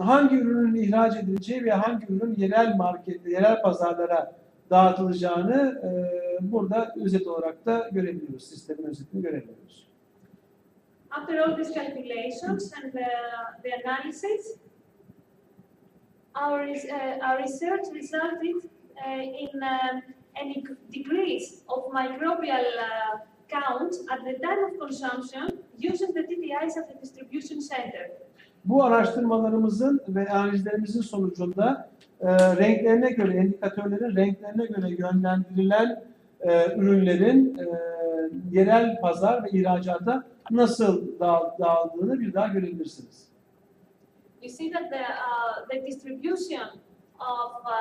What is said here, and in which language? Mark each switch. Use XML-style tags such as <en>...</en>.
<tr>Hangi ürünün ihraç edileceği ve hangi ürün yerel markette, yerel pazarlara dağıtılacağını burada özet olarak da görebiliyoruz. Sistemin özetini görebiliyoruz.</tr> <en>After all these calculations and the analysis, our research resulted in any decrease of microbial count at the time of consumption using the TTIs at the distribution center.</en> <tr>Bu araştırmalarımızın ve analizlerimizin sonucunda renklerine göre, indikatörlerin renklerine göre yönlendirilen ürünlerin yerel pazar ve ihracata nasıl dağıldığını bir daha görebilirsiniz.</tr> <en>You see that the distribution of</en>